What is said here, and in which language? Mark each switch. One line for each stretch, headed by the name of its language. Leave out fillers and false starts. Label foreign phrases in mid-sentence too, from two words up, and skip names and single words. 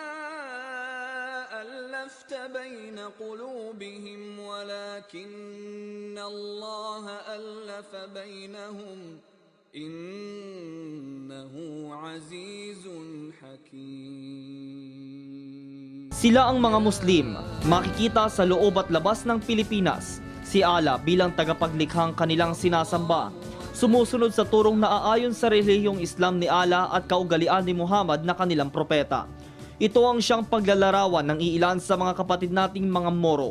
Arabic: أَلَّفْتَ بَيْنَ قُلُوبِهِمْ وَلَكِنَّ اللَّهَ أَلَّفَ بَيْنَهُمْ إنه عزيز حكيم.
Filipino: Sila ang mga Muslim, makikita sa loob at labas ng Pilipinas. Si Allah bilang tagapaglikhang kanilang sinasamba, sumusunod sa turong naaayon sa relihiyong Islam ni Allah at kaugalian ni Muhammad na kanilang propeta. Ito ang siyang paglalarawan ng iilan sa mga kapatid nating mga Moro.